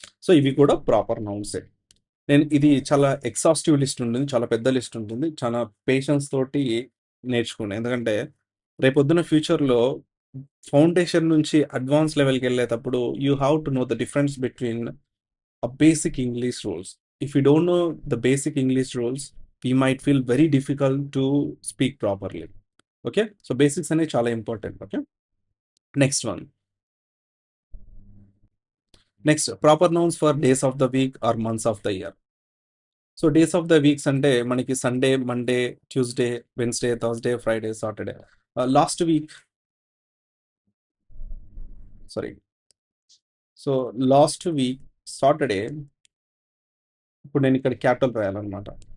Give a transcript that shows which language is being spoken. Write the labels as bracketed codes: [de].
[te] So ఇవి కూడా proper నౌన్సే. నేను ఇది చాలా ఎగ్జాస్టివ్ లిస్ట్ ఉంటుంది, చాలా పెద్ద లిస్ట్ ఉంటుంది, చాలా పేషెన్స్ తోటి నేర్చుకున్నాను. ఎందుకంటే రేపొద్దున ఫ్యూచర్లో ఫౌండేషన్ నుంచి అడ్వాన్స్ లెవెల్కి వెళ్ళేటప్పుడు [en] You have to know the difference between a basic English rules. If you don't know the basic English rules, we might feel very difficult to speak properly. Okay, so basics are chala important. Okay, next one. Next, proper nouns for days of the week or months of the year. So days of the week [te] అంటే మనకి Sunday, Monday, Tuesday, Wednesday, Thursday, Friday, Saturday. Last week, sorry, so last week Saturday, ఇప్పుడు నేను ఇక్కడ capital రాయాలన్నమాట.